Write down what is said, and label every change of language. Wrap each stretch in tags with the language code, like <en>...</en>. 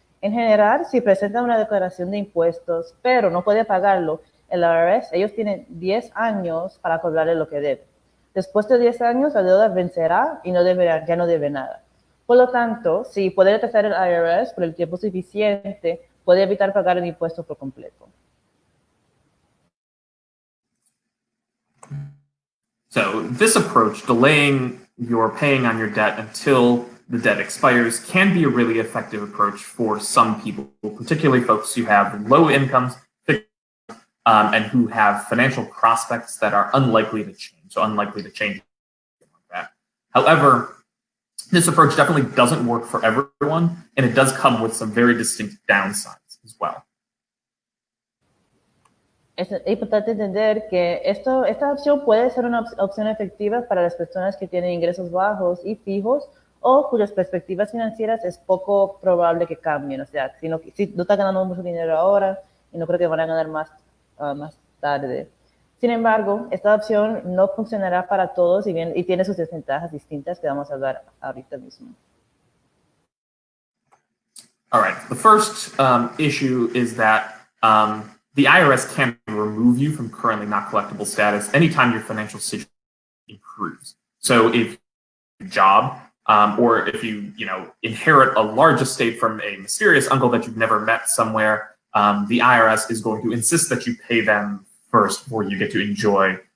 <es>En general, si presenta una declaración de impuestos, pero no puede pagarlo, el IRS, ellos tienen 10 años para cobrarle lo que debe. Después de 10 años, la deuda vencerá y ya no debe nada. Por lo tanto, si puede retrasar el IRS por el tiempo suficiente, puede evitar pagar el impuesto por completo.</es> <en>So this approach, delaying your paying on your debt until the debt expires, can be a really effective approach for some people, particularly folks who have low incomes and who have financial prospects that are unlikely to change, like that. However, this approach definitely doesn't work for everyone, and it does come with some very distinct downsides as well.</en> <es>Es importante entender que esta opción puede ser una opción efectiva para las personas que tienen ingresos bajos y fijos o cuyas perspectivas financieras es poco probable que cambien. O sea, si no está ganando mucho dinero ahora y no creo que van a ganar más tarde. Sin embargo, esta opción no funcionará para todos y tiene sus desventajas distintas que vamos a hablar ahorita mismo.</es> <en>All right. The first issue is that the IRS can remove you from currently not collectible status anytime your financial situation improves. So if your job or if you inherit a large estate from a mysterious uncle that you've never met somewhere, the IRS is going to insist that you pay them first before you get to enjoy</en>